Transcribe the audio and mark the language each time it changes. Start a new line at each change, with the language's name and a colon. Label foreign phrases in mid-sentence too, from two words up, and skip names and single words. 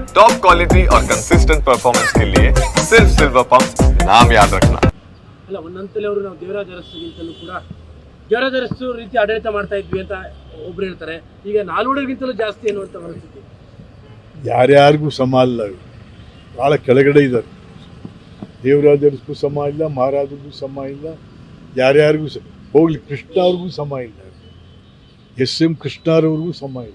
English: top quality
Hindi: और
English: consistent performance
Hindi: के लिए सिर्फ सिल्वर पंप नाम याद रखना.
Kannada: ಅಲ್ಲ ಒಂದಂತಲ್ಲಿ ಅವರು ನಾವು ದೇವರಾಜ ಅರಸುಗಿಂತಲೂ ಕೂಡ ದೇವರಾಜ ಅರಸು ರೀತಿ ಆಡಳಿತ ಮಾಡ್ತಾ ಇದ್ವಿ ಅಂತ ಒಬ್ರು ಹೇಳ್ತಾರೆ. ಈಗ ನಾಲ್ವಡಿಗಿಂತಲೂ ಜಾಸ್ತಿ ಅನ್ನುವಂಥ ಪರಿಸ್ಥಿತಿ. ಯಾರ್ಯಾರಿಗೂ ಸಮ ಅಲ್ಲ, ಭಾಳ ಕೆಳಗಡೆ ಇದ್ದಾರೆ. ದೇವರಾಜ ಅರಸು ಸಮ ಇಲ್ಲ, ಮಹಾರಾಜರಿಗೂ ಸಮ ಇಲ್ಲ, ಯಾರ್ಯಾರಿಗೂ ಹೋಗ್ಲಿ, ಕೃಷ್ಣ ಅವ್ರಿಗೂ ಸಮ ಇಲ್ಲ, ಎಂ ಕೃಷ್ಣರವ್ರಿಗೂ ಸಮ ಇಲ್ಲ.